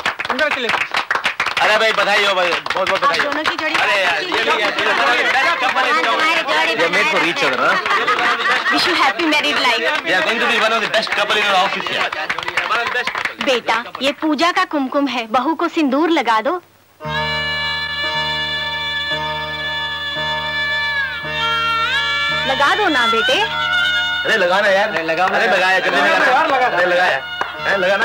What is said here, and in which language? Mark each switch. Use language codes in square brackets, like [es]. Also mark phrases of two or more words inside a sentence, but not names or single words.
[en] Congratulations. [hi] अरे भाई बधाई हो भाई, बहुत बहुत बधाई। दोनों की जोड़ी अरे यार ये [en] made for each other. Wish you happy married life. They are going to be one of the best couple in our office here. [hi] बेटा ये पूजा का कुमकुम है, बहू को सिंदूर लगा दो। लगा दो ना बेटे। अरे लगाना यार, लगाना। अरे लगाया जल्दी लगाना यार, लगाया है लगाना,